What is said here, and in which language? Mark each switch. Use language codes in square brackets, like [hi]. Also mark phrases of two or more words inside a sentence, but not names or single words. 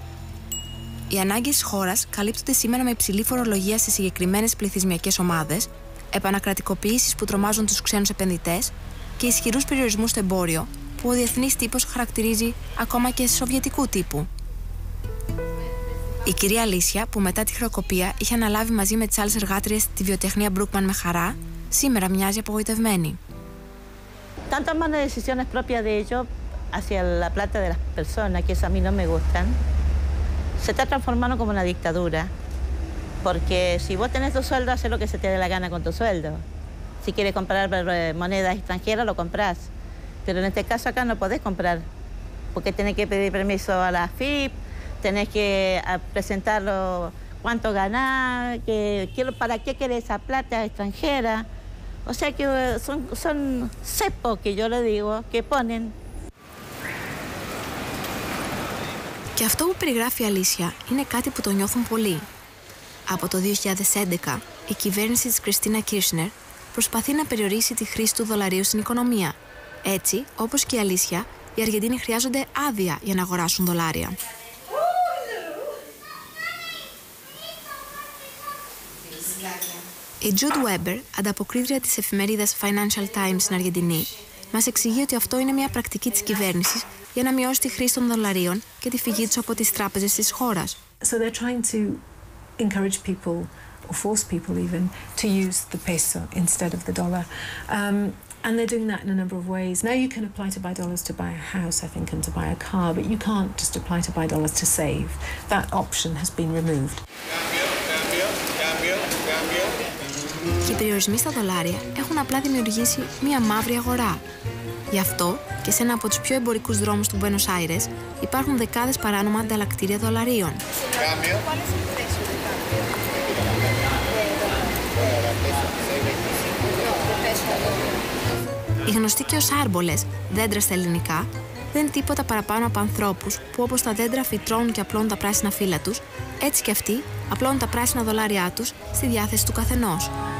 [el] Οι ανάγκες της χώρας καλύπτονται σήμερα με υψηλή φορολογία σε συγκεκριμένες πληθυσμιακές ομάδες, επανακρατικοποιήσεις που τρομάζουν τους ξένους επενδυτές και ισχυρούς περιορισμούς στο εμπόριο που ο διεθνής τύπος χαρακτηρίζει ακόμα και σοβιετικού τύπου. Η κυρία Αλίσια, που μετά τη χρεοκοπία είχε αναλάβει μαζί με τις άλλες εργάτριες τη βιοτεχνία Μπρούκμαν με χαρά, σήμερα μοιάζει απογοητευμένη. [es] Tantas malas decisiones propias de ellos hacia la plata de las personas, que eso a mí no me gustan, se está transformando como una dictadura. Porque si vos tenés tu sueldo, haces lo que se te dé la gana con tu sueldo. Si quieres comprar monedas extranjeras, lo compras. Pero en este caso acá no podés comprar, porque tenés que pedir permiso a la AFIP, tenés que presentarlo cuánto ganás, para qué querés esa plata extranjera. O sea que son cepos, que yo le digo, que ponen. [el] Και αυτό που περιγράφει η Αλίσια είναι κάτι που το νιώθουν πολλοί. Από το 2011, η κυβέρνηση της Κριστίνα Κίρσνερ προσπαθεί να περιορίσει τη χρήση του δολαρίου στην οικονομία. Έτσι, όπως και η Αλίσια, οι Αργεντίνοι χρειάζονται άδεια για να αγοράσουν δολάρια. Η Jude Weber, ανταποκρίτρια της εφημερίδας Financial Times στην Αργεντινή, μας εξηγεί ότι αυτό είναι μια πρακτική της κυβέρνησης για να μειώσει τη χρήση των δολαρίων και τη φυγή τους από τις τράπεζες της χώρας. [en] So they're trying to encourage people, or force people even, to use the peso instead of the dollar. And they're doing that in a number of ways. Now you can apply to buy dollars to buy a house, I think, and to buy a car, but you can't just apply to buy dollars to save. That option has been removed. [el] Και οι περιορισμοί στα δολάρια έχουν απλά δημιουργήσει μία μαύρη αγορά. Γι' αυτό και σε ένα από τους πιο εμπορικούς δρόμους του Μπουένος Άιρες υπάρχουν δεκάδες παράνομα ανταλλακτήρια δολαρίων. Οι γνωστοί και ως άρμπολες, δέντρα στα ελληνικά, δεν είναι τίποτα παραπάνω από ανθρώπους που όπως τα δέντρα φυτρώνουν και απλώνουν τα πράσινα φύλλα τους, έτσι και αυτοί απλώνουν τα πράσινα δολάρια τους στη διάθεση του καθενός.